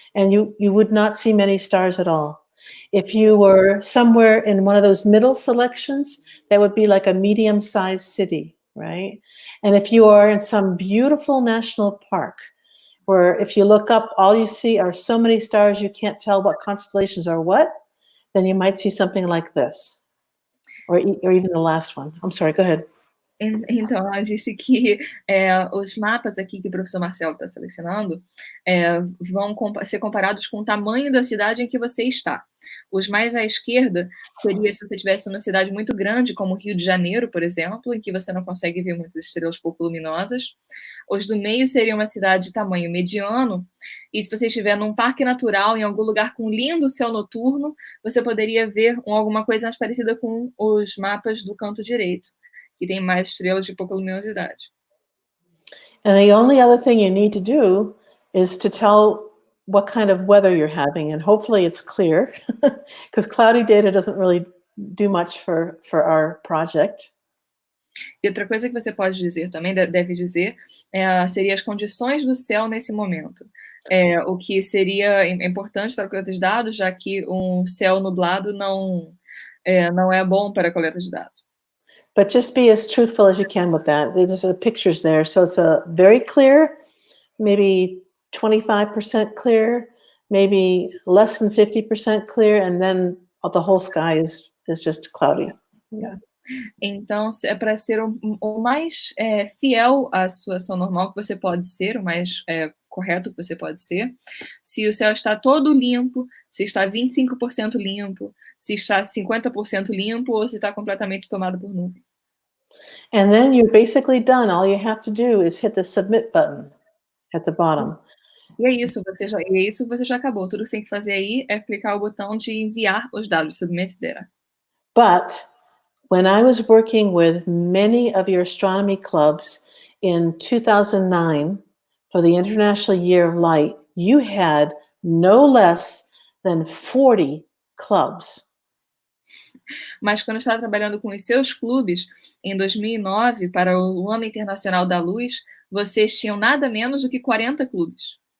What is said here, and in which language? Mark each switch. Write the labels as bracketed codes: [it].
[en] And you would not see many stars at all. If you were somewhere in one of those middle selections, that would be like a medium-sized city, right? And if you are in some beautiful national park, where if you look up, all you see are so many stars you can't tell what constellations are what, then you might see something like this, or even the last one. I'm sorry, go ahead. [pt] Então, ela disse que os mapas aqui que o professor Marcelo está selecionando vão ser comparados com o tamanho da cidade em que você está. Os mais à esquerda seria se você estivesse numa cidade muito grande, como Rio de Janeiro, por exemplo, em que você não consegue ver muitas estrelas pouco luminosas. Os do meio seria uma cidade de tamanho mediano, e se você estiver num parque natural, em algum lugar com lindo céu noturno, você poderia ver alguma coisa mais parecida com os mapas do canto direito, que tem mais estrelas de pouca luminosidade. [en] And the only other thing you need to do is to tell what kind of weather you're having, and hopefully it's clear, because cloudy data doesn't really do much for our project. [pt] E outra coisa que você pode dizer também, deve dizer, seria as condições do céu nesse momento. O que seria importante para a coleta de dados, já que um céu nublado não é bom para a coleta de dados. [en] But just be as truthful as you can with that. There's pictures there, so it's a very clear, maybe 25% clear, maybe less than 50% clear, and then the whole sky is just cloudy. Yeah. [pt] Então, é para ser o mais fiel à situação normal que você pode ser, o mais correto que você pode ser. Se o céu está todo limpo, se está 25% limpo, se está 50% limpo ou se está completamente tomado por nuvem. [en] And then you're basically done. All you have to do is hit the submit button at the bottom. [pt] E é isso, você já acabou. Tudo que você tem que fazer aí é clicar o botão de enviar os dados, submit data. [en] But when I was working with many of your astronomy clubs in 2009 for the International Year of Light, you had no less than 40 clubs. [pt] Mas quando eu estava trabalhando com os seus clubes, em 2009, para o Ano Internacional da Luz, vocês tinham nada menos do que 40 clubes.